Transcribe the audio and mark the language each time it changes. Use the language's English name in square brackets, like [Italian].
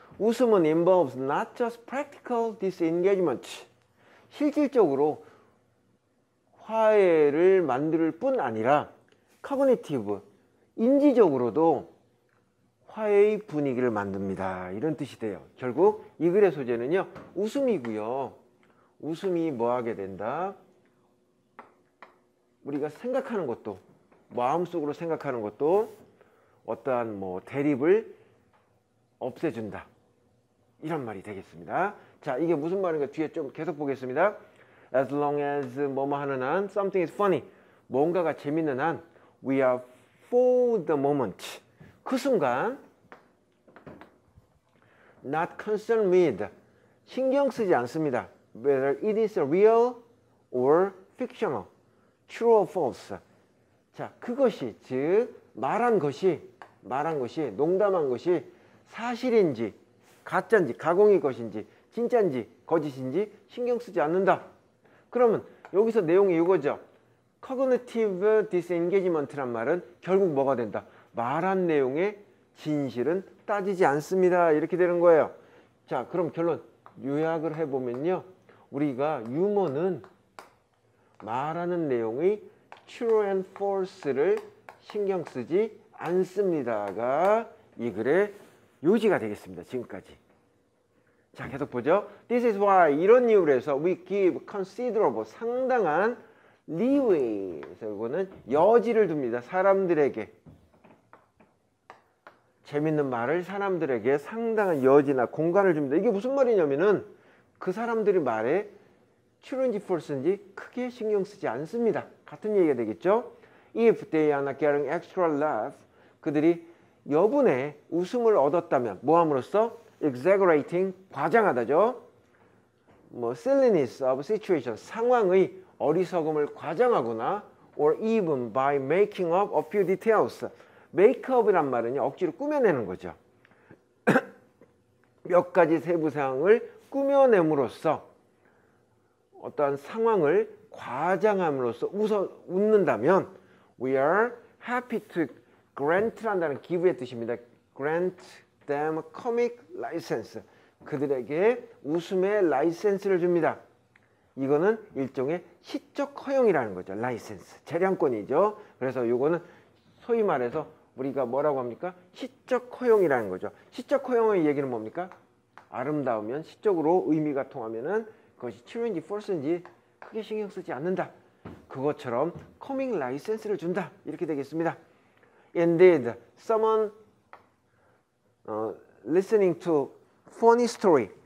[Korean] 웃음은 [English] involves not just practical disengagement. [Korean] 실질적으로 화해를 만들 뿐 아니라 cognitive, 인지적으로도 화해의 분위기를 만듭니다. 이런 뜻이 돼요. 결국 이 글의 소재는요. 웃음이고요. 웃음이 뭐 하게 된다? 우리가 생각하는 것도, 마음속으로 생각하는 것도 어떠한 뭐 대립을 없애준다. 이런 말이 되겠습니다. 자, 이게 무슨 말인가 뒤에 좀 계속 보겠습니다. [English] As long as [Korean] 뭐뭐 하는 한 [English] something is funny. [Korean] 뭔가가 재밌는 한 [English] we are for the moment. [Korean] 그 순간 [English] not concerned with. [Korean] 신경 쓰지 않습니다. [English] Whether it is real or fictional. True or false. [Korean] 자, 그것이 즉 말한 것이 농담한 것이 사실인지 가짜인지 가공일 것인지 진짜인지 거짓인지 신경 쓰지 않는다. 그러면 여기서 내용이 이거죠. Cognitive disengagement란 말은 결국 뭐가 된다? 말한 내용의 진실은 따지지 않습니다. 이렇게 되는 거예요. 자, 그럼 결론 요약을 해보면요. 우리가 유머는 말하는 내용의 [English] true and false [Korean] 를 신경 쓰지 않습니다가 이 글의 요지가 되겠습니다. 지금까지. 자, 계속 보죠. [English] This is why [Korean] 이런 이유로 해서 [English] we give considerable [Korean] 상당한 [English] leeway. [Korean] 그래서 이거는 여지를 둡니다. 사람들에게. 재밌는 말을 사람들에게 상당한 여지나 공간을 줍니다. 이게 무슨 말이냐면은 그 사람들의 말에 true인지 false인지 크게 신경 쓰지 않습니다. 같은 얘기가 되겠죠. [English] If they are not getting extra laugh. [Korean] 그들이 여분의 웃음을 얻었다면 뭐함으로써 exaggerating 과장하다죠. [English] 뭐 silliness of situation [Korean] 상황의 어리석음을 과장하거나 [English] or even by making up a few details. [Korean] make up이란 말은요 억지로 꾸며내는 거죠. 몇 가지 세부 사항을 꾸며냄으로써 어떠한 상황을 과장함으로써 웃는다면 [English] we are happy to grant [Korean] 란다는 기부의 뜻입니다. [English] grant them comic license. [Korean] 그들에게 웃음의 라이센스를 줍니다. 이거는 일종의 시적 허용이라는 거죠. 라이센스. 재량권이죠. 그래서 이거는 소위 말해서 우리가 뭐라고 합니까? 시적 허용이라는 거죠. 시적 허용의 얘기는 뭡니까? 아름다우면 시적으로 의미가 통하면은 그것이 tru인지 false인지 크게 신경 쓰지 않는다. 그것처럼 커밍 라이센스를 준다. 이렇게 되겠습니다. [English] Indeed, someone listening to funny story.